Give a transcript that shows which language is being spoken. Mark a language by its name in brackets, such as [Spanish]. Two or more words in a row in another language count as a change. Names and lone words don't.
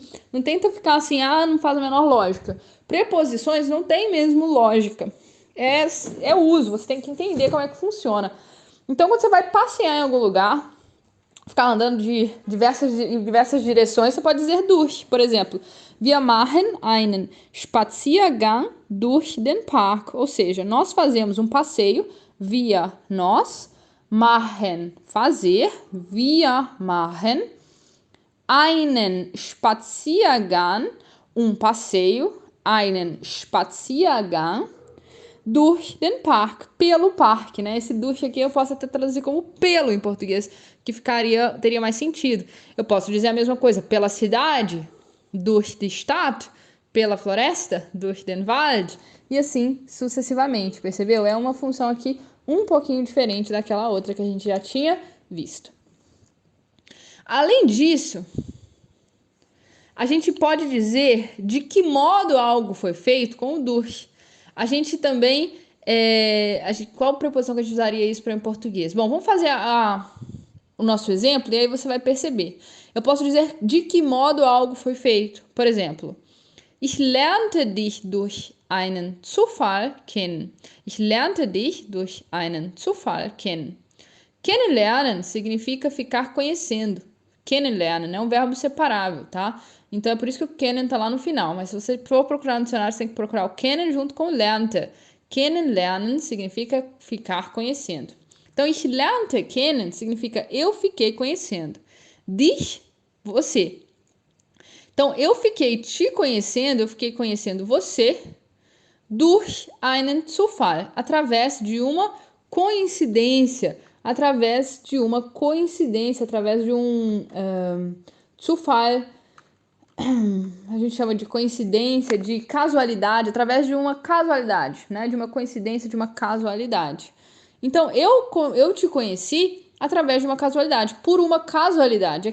[Portuguese] Não tenta ficar assim, não faz a menor lógica. Preposições não tem mesmo lógica. É uso, você tem que entender como é que funciona. Então, quando você vai passear em algum lugar, ficar andando em diversas direções, você pode dizer durch. Por exemplo, [German] wir machen einen Spaziergang durch den Park. [Portuguese] Ou seja, nós fazemos um passeio, nós, [German] machen, fazer, wir machen, einen Spaziergang, passeio, einen Spaziergang durch den Park, [Portuguese] pelo parque, né? Esse durch aqui eu posso até traduzir como pelo em português, que teria mais sentido. Eu posso dizer a mesma coisa pela cidade, [German] durch die Stadt, [Portuguese] pela floresta, [German] durch den Wald, [Portuguese] e assim sucessivamente, percebeu? É uma função aqui um pouquinho diferente daquela outra que a gente já tinha visto. Além disso, a gente pode dizer de que modo algo foi feito com o durch. A gente também... qual preposição que a gente usaria isso para em português? Bom, vamos fazer o nosso exemplo e aí você vai perceber. Eu posso dizer de que modo algo foi feito. Por exemplo, [German] ich lernte dich durch einen Zufall kennen. Ich lernte dich durch einen Zufall kennen. [Portuguese] Kennenlernen significa ficar conhecendo. Kennenlernen é um verbo separável, tá? Então é por isso que o kennen tá lá no final. Mas se você for procurar no dicionário, você tem que procurar o kennen junto com o lernte. Kennenlernen significa ficar conhecendo. Então, [German] ich lernte kennen [Portuguese] significa eu fiquei conhecendo. Dich, você. Então, eu fiquei te conhecendo, eu fiquei conhecendo você [German] durch einen Zufall, [Portuguese] através de uma coincidência, através de um Zufall, a gente chama de coincidência, de casualidade, através de uma casualidade, né? De uma coincidência, de uma casualidade. Então, eu te conheci através de uma casualidade, por uma casualidade.